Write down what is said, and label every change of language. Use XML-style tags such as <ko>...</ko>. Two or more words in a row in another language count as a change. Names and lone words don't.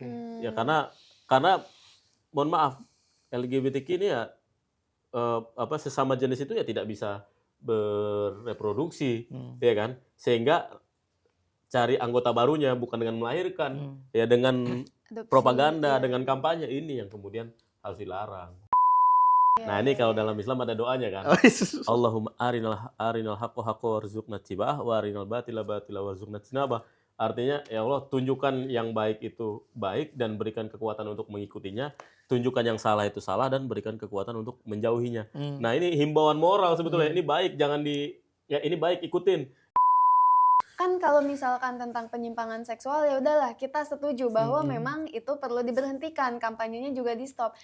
<id>Ya karena mohon maaf LGBTQ ini ya sesama jenis itu ya tidak bisa bereproduksi, ya kan? Sehingga cari anggota barunya bukan dengan melahirkan, ya dengan Adopsi, propaganda, iya. dengan kampanye ini yang kemudian harus dilarang. Nah ini kalau dalam Islam ada doanya kan.</id> <ar>اللهم أرنا الحق حقا وارزقنا اتباعه وأرنا الباطل باطلا وارزقنا اجتنابه.</ar> <id>Artinya ya Allah tunjukkan yang baik itu baik dan berikan kekuatan untuk mengikutinya, tunjukkan yang salah itu salah dan berikan kekuatan untuk menjauhinya. Nah ini himbauan moral sebetulnya, ini baik ini baik ikutin. Kan kalau misalkan tentang penyimpangan seksual ya udahlah kita setuju bahwa memang itu perlu diberhentikan, kampanyenya juga di stop.</id>